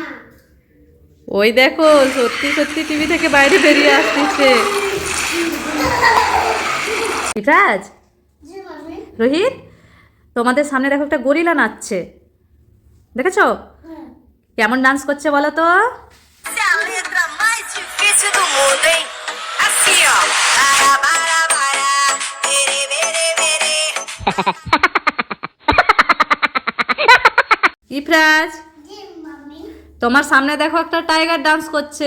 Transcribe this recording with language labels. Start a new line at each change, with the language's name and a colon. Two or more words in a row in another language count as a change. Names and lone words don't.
Bangla: ওই দেখো, সত্যি সত্যি টিভি থেকে বাইরে বেরিয়ে আসতেছে। ইফরাজ, জি মাম্মি। রোহিত, তোমাদের সামনে দেখো একটা গরিলা নাচছে। দেখেছো? কেমন ডান্স করছে বলো তো?
Portuguese: Essa é a letra mais difícil do mundo, hein? Assim, ó. Para, para, para. Bere, bere, bere.
Bangla: ইফরাজ, জি মাম্মি। তোমার সামনে দেখো একটা টাইগার ডান্স করছে।